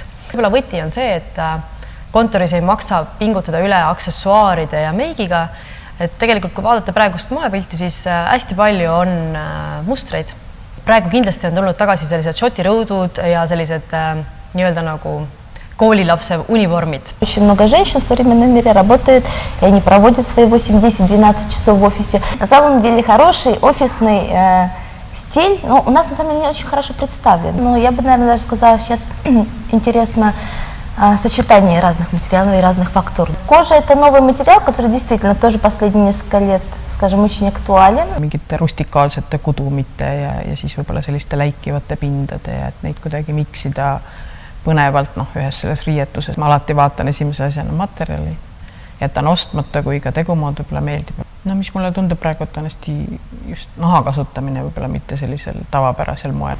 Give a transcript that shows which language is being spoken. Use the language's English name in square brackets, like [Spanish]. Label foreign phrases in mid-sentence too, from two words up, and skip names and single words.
[Estonian] Võib-olla võti on see, et kontoris ei maksa pingutada üle aksessuaaride ja meigiga, et tegelikult kui vaadata praegust moepilti, siis hästi palju on mustreid. Praegu kindlasti on tulnud tagasi sellised šotirõudud ja sellised nii-öelda nagu koolilapse univormid. [Russian] Очень много женщин в современном мире работают, и они проводят свои 8-10-12 часов в офисе. На самом деле хороший офисный стиль, ну, у нас на самом деле не очень хорошо представлен. Но я бы, наверное, даже сказала, сейчас интересно сочетание разных материалов и разных фактур. Кожа – это новый материал, который действительно тоже последние несколько лет, скажем, очень актуален. [Estonian] Mingite rustikaalsete kudumite ja siis võib-olla selliste läikivate pindade ja et neid kuidagi miksida põnevalt ühes selles riietuses. Ma alati vaatan esimese asjana materjali, jätan ostmata, kui ka tegumood võib-olla meeldib. No mis mulle tundub praegu, et on hästi just naha kasutamine võib-olla mitte sellisel tavapärasel moel.